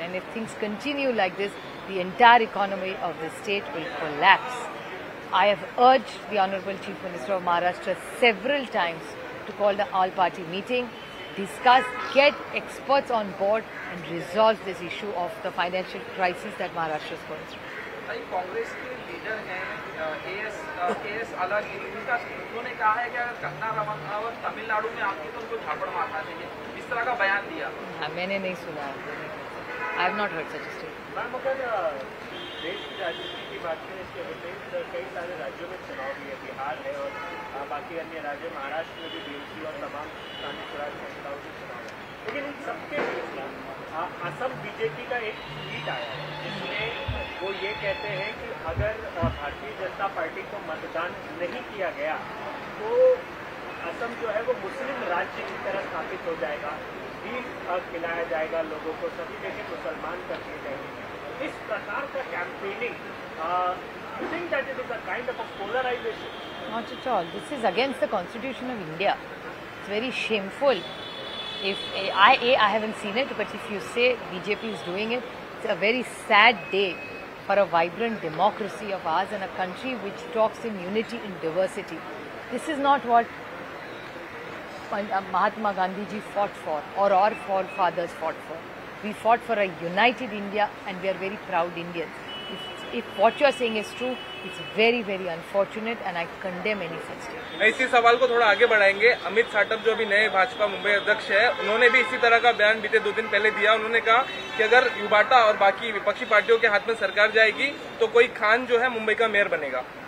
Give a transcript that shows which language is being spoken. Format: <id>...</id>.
<en>And if things continue like this, the entire economy of the state will collapse. I have urged the Honorable Chief Minister of Maharashtra several times to call the all-party meeting, discuss, get experts on board and resolve this issue of the financial crisis that Maharashtra is going through.</en> <hi>Congress के leader हैं AS आलागिरी, उन्होंने कहा है कि अगर कंगना रनावत तमिलनाडु में आती तो उनको झापड़ मारना चाहिए, इस तरह का बयान दिया। मैंने नहीं सुना,</hi> <en>I have not heard such a statement.</en> <hi>Ma'am, अगर देश की राजनीति की बात करें इसके विपरीत कई सारे राज्यों में चुनाव भी है, बिहार है और बाकी अन्य राज्य, महाराष्ट्र में भी BMC और तमाम स्थानीय स्वराज संस्थाओं के चुनाव है। लेकिन इन सबके बीच असम बीजेपी का एक ट्वीट आया है जिसमें वो ये कहते हैं कि अगर भारतीय जनता पार्टी को मतदान नहीं किया गया तो असम जो है वो मुस्लिम राज्य की तरह स्थापित हो जाएगा, बीफ खिलाया जाएगा लोगों को, सभी जगह मुसलमान कर दिए जाएंगे। इस प्रकार का campaigning,</hi> <en>you think that it is a kind of a polarization? Not at all. This is against the Constitution of India. It's very shameful. If I haven't seen it, but if you say BJP is doing it, it's a very sad day for a vibrant democracy of ours and a country which talks in unity and diversity. This is not what Mahatma Gandhi ji fought for or our forefathers fought for. We fought for a united India and we are very proud Indians. If what you are saying is true, it's very, very unfortunate and I condemn any such statement.</en> <hi>इसी सवाल को थोड़ा आगे बढ़ाएंगे। अमित साटम जो अभी नए भाजपा मुंबई अध्यक्ष है, उन्होंने भी इसी तरह का बयान बीते 2 दिन पहले दिया। उन्होंने कहा कि अगर युवाटा और बाकी विपक्षी पार्टियों के हाथ में सरकार जाएगी तो कोई खान जो है मुंबई का मेयर बनेगा।</hi>